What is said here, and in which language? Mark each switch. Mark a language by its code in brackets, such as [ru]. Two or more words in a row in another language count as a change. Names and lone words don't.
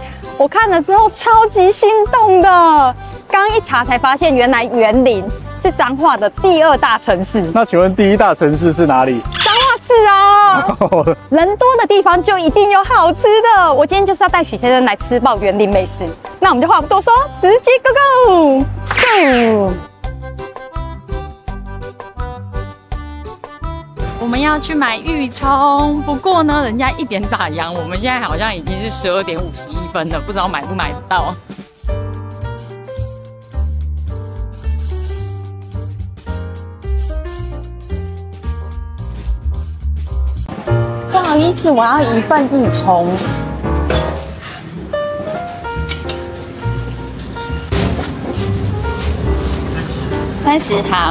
[zh] 我看了之後超級心動的。剛剛一查才發現，原來員林是彰化的第2大城市。那請問第1大城市是哪裡？彰化市啊！人多的地方就一定有好吃的。我今天就是要帶許先生來吃爆員林美食。那我們就話不多說，直接 [en] go go！ [zh] 我們要去買玉蔥，不過呢，人家1點打烊，我們現在好像已經是12點51分了，不知道買不買得到。不好意思，我要1份玉蔥。30好。